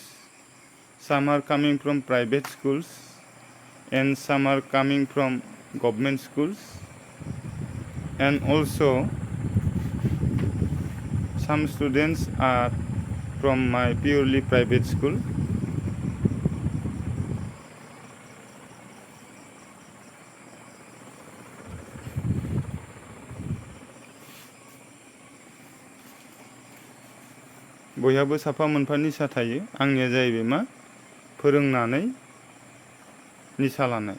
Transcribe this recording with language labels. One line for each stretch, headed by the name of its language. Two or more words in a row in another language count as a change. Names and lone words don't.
English: Some are coming from private schools and some are coming from government schools, and also some students are from my purely private school.
Bodo: बयहाबो साफा मोनफा निसा थायो। आंनिया जाहैबाय मा फोरोंनानै निसा लानाय।